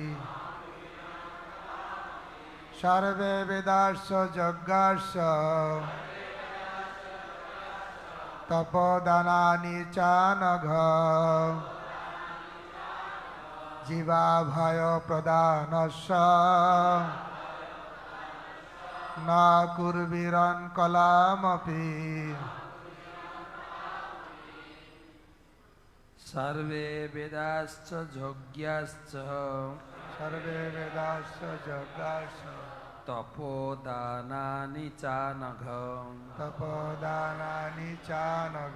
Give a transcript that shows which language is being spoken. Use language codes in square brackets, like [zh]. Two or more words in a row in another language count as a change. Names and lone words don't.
[sa] सर्वे वेदाश्च यज्ञाश्च तपदानानि चानघ जीवाभय प्रदानस्य न कुर्वीरन् कलामपि। सर्वे वेदाश्च यज्ञाश्च सर्वे वेदाश्च यज्ञाश्च तपोदानानि चानघ तपदानानि चानघ